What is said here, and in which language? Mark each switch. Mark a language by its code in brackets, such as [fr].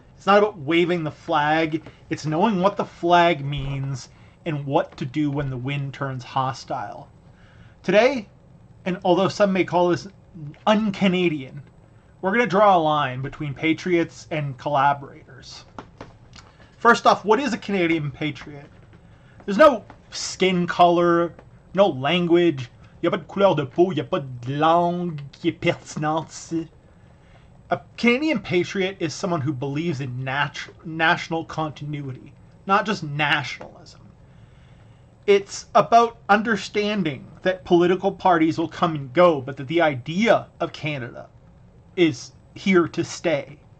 [en] It's not about waving the flag, it's knowing what the flag means and what to do when the wind turns hostile. Today, and although some may call this un-Canadian, we're going to draw a line between patriots and collaborators. First off, what is a Canadian patriot? There's no skin color, no language, [fr] il n'y a pas de couleur de peau, il n'y a pas de langue qui est pertinente. [en] A Canadian patriot is someone who believes in national continuity, not just nationalism. It's about understanding that political parties will come and go, but that the idea of Canada is here to stay.